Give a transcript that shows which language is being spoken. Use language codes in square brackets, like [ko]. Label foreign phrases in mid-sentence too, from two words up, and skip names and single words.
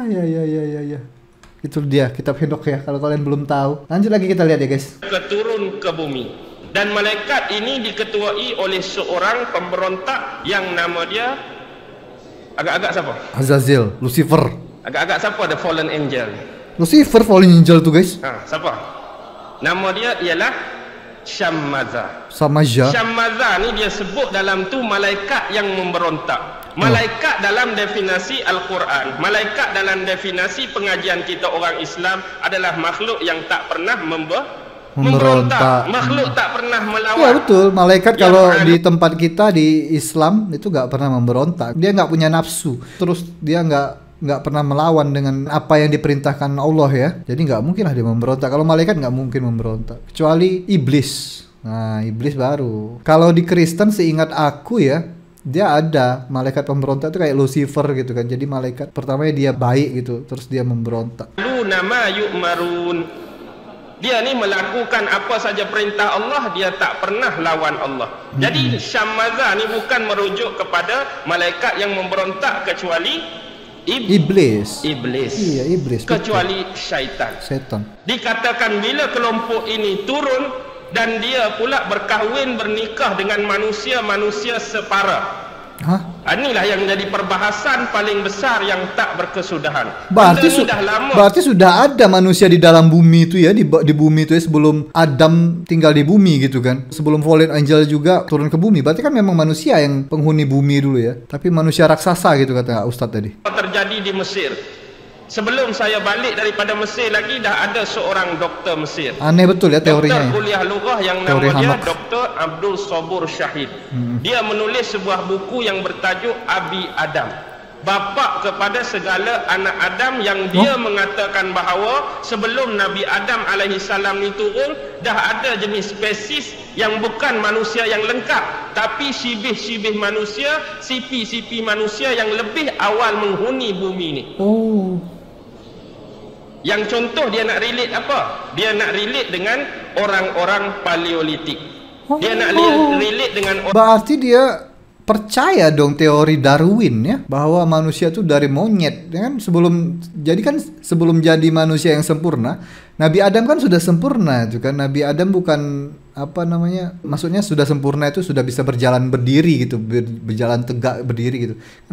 [id] Itu dia kitab Henokh ya, kalau kalian belum tahu. Lanjut lagi kita lihat ya guys. [ms] Turun ke bumi, dan malaikat ini diketuai oleh seorang pemberontak yang nama dia agak-agak siapa? Azazel, Lucifer. Agak-agak siapa [en] the fallen angel? [id] Lucifer [en] fallen angel [id] tuh guys. [ms] Siapa? Nama dia ialah Syammaza. Syammaza ni dia sebut dalam tu malaikat yang memberontak. Malaikat dalam definisi Al-Quran, malaikat dalam definisi pengajian kita orang Islam adalah makhluk yang tak pernah memberontak. Makhluk tak pernah melawan. [id] Ya betul, malaikat ya, kalau di tempat kita di Islam itu nggak pernah memberontak. Dia nggak punya nafsu, terus dia nggak pernah melawan dengan apa yang diperintahkan Allah ya. Jadi nggak mungkin lah dia memberontak. Kalau malaikat nggak mungkin memberontak, kecuali iblis. Nah iblis baru. Kalau di Kristen seingat aku ya, dia ada malaikat pemberontak itu kayak Lucifer gitu kan. Jadi malaikat pertamanya dia baik gitu, terus dia memberontak. Lu nama yu'marun. [ms] Dia ni melakukan apa saja perintah Allah, dia tak pernah lawan Allah. Jadi Syammaza ni bukan merujuk kepada malaikat yang memberontak kecuali [id] Iblis. Iya, iblis. [ms] Kecuali syaitan. [id] Setan. [ms] Dikatakan bila kelompok ini turun dan dia pula berkahwin bernikah dengan manusia-manusia separa. Hah? Inilah yang menjadi perbahasan paling besar yang tak berkesudahan. [id] Berarti [ms] Benda ni dah lama. [id] berarti sudah ada manusia di dalam bumi itu ya, di bumi itu ya, sebelum Adam tinggal di bumi gitu kan. Sebelum [en] fallen angel [id] juga turun ke bumi. Berarti kan memang manusia yang penghuni bumi dulu ya. Tapi manusia raksasa gitu kata Ustadz tadi. [ms] Terjadi di Mesir. Sebelum saya balik daripada Mesir lagi dah ada seorang doktor Mesir. [id] Aneh betul ya teorinya. [ms] Doktor kuliah lughah yang nama [id] Teori [ms] dia Hamak. Dr. Abdul Sabur Syahid. Dia menulis sebuah buku yang bertajuk Abi Adam. Bapa kepada segala anak Adam, yang dia mengatakan bahawa sebelum Nabi Adam [ar] عليه السلام [ms] ni turun dah ada jenis spesies yang bukan manusia yang lengkap, tapi sibih-sibih manusia, sipi-sipi manusia yang lebih awal menghuni bumi ni. Oh. Yang contoh dia nak relate apa? Dia nak relate dengan orang-orang Paleolitik. Dia nak relate dengan [id] Berarti dia percaya dong teori Darwin ya, bahwa manusia tuh dari monyet ya kan. Sebelum jadi manusia yang sempurna, Nabi Adam kan sudah sempurna itu kan. Nabi Adam bukan maksudnya sudah sempurna itu sudah bisa berjalan berdiri gitu, berjalan tegak berdiri gitu kan.